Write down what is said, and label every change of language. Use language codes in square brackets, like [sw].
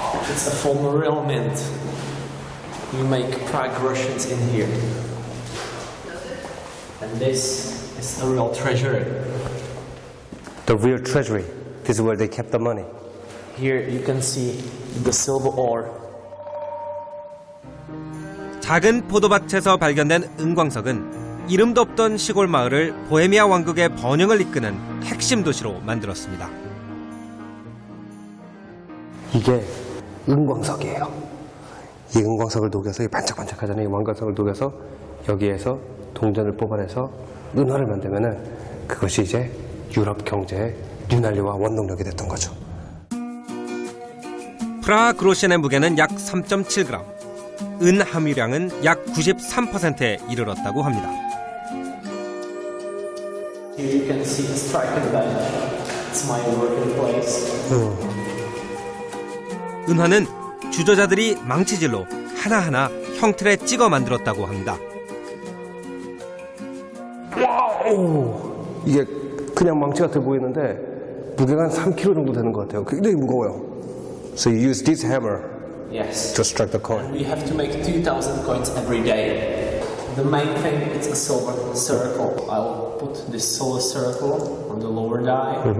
[en] It's a former real mint. You make Prague Russians in here. And this is the real treasury. The real treasury. This is where they kept the money. Here you can see the silver ore. [ko] 작은 포도밭에서 발견된 은광석은 이름도 없던 시골 마을을 보헤미아 왕국의 번영을 이끄는 핵심 도시로 만들었습니다. 이게 은광석이에요. 이 은광석을 녹여서 이 반짝반짝하잖아요. 이 왕광석을 녹여서 여기에서 동전을 뽑아내서 은화를 만들면은 그것이 이제 유럽 경제의 뉴난리와 원동력이 됐던 거죠. 프라하 그로션의 무게는 약 3.7g, 은 함유량은 약 93%에 이르렀다고 합니다. [en] Here you can see the striker bench. It's my working place. [ko] 은화는 주저자들이 망치질로 하나하나 형틀에 찍어 만들었다고 합니다. 와우! 이게 그냥 망치 같아 보이는데 무게가 한 3kg 정도 되는 것 같아요. 굉장히 무거워요. [en] So you use this hammer Yes. to strike the coin. We have to make 2,000 coins every day. The main thing is a silver circle. I'll put this silver circle on the lower die.